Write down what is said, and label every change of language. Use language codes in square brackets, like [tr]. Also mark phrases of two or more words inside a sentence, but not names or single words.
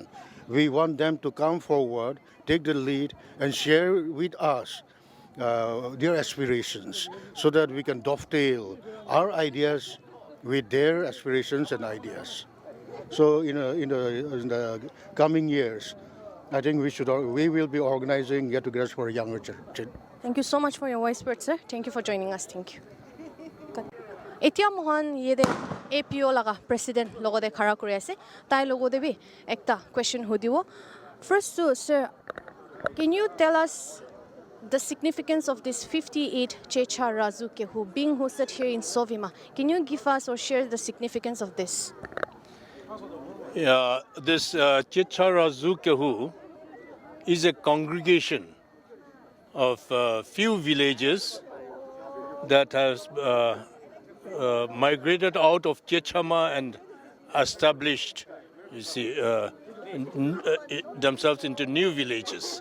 [en] We want them to come forward, take the lead, and share with us their aspirations, so that we can dovetail our ideas with their aspirations and ideas. So in the coming years, I think we will be organizing get-togethers for younger children. Thank you so much for your voice words, sir. Thank you for joining us. Thank you. [nag] Etia mohan yede APO laga president logo de khara kuri ase. Tai logo de bi ekta question hudibo. [en] First, sir, can you tell us the significance of this 58 Chiecha Razou Kehou being hosted here in Sovima? Can you give us or share the significance of this? Yeah, this Chiecha Razou Kehou is a congregation of few villages that has migrated out of Chiechama and established, themselves into new villages.